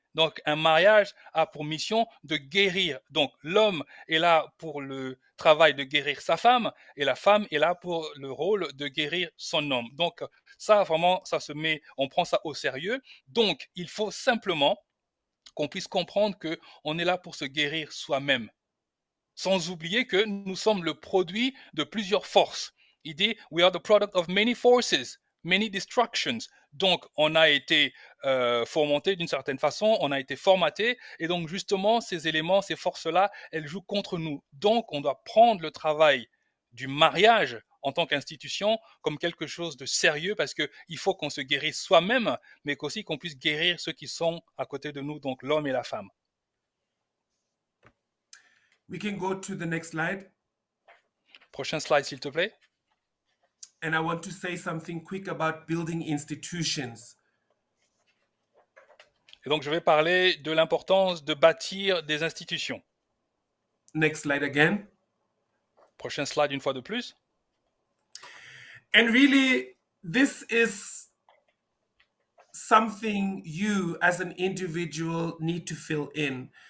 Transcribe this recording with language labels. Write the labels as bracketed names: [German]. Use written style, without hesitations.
[French] Donc, un mariage a pour mission de guérir. Donc, l'homme est là pour le travail de guérir sa femme et la femme est là pour le rôle de guérir son homme. Donc, ça, vraiment, on prend ça au sérieux. Donc, il faut simplement qu'on puisse comprendre qu'on est là pour se guérir soi-même. Sans oublier que nous sommes le produit de plusieurs forces. Il dit, [English] we are the product of many forces, many destructions. [French] Donc, on a été fomenté d'une certaine façon, on a été formaté, et donc justement, ces éléments, ces forces-là, elles jouent contre nous. Donc, on doit prendre le travail du mariage en tant qu'institution comme quelque chose de sérieux parce qu'il faut qu'on se guérisse soi-même, mais qu'aussi qu'on puisse guérir ceux qui sont à côté de nous, donc l'homme et la femme. [English] We can go to the next slide. [French] Prochain slide, s'il te plaît. [English] And I want to say something quick about building institutions. [French] Et donc, je vais parler de l'importance de bâtir des institutions. [English] Next slide again. [French] Prochain slide une fois de plus. [English] And really, this is something you as an individual need to fill in.